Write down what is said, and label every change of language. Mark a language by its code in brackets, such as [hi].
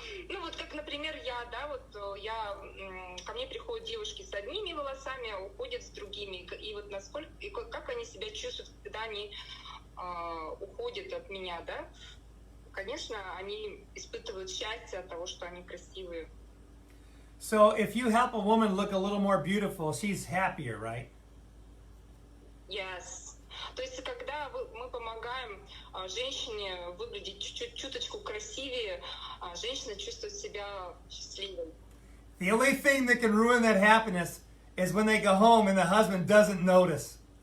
[ru] Ну вот как, например, я, да, вот ко мне приходят девушки с одними волосами, а уходят с другими. И вот насколько, и как они себя чувствуют, когда они уходят от меня, да? Конечно, они испытывают счастье от того, что они красивые. [en] So if you help a woman look a little more beautiful, she's happier, right? Yes. [ru] То есть, когда мы помогаем женщине выглядеть чуточку красивее, женщина чувствует себя счастливой. [en] The only thing that can ruin that happiness is when they go home and the husband doesn't notice.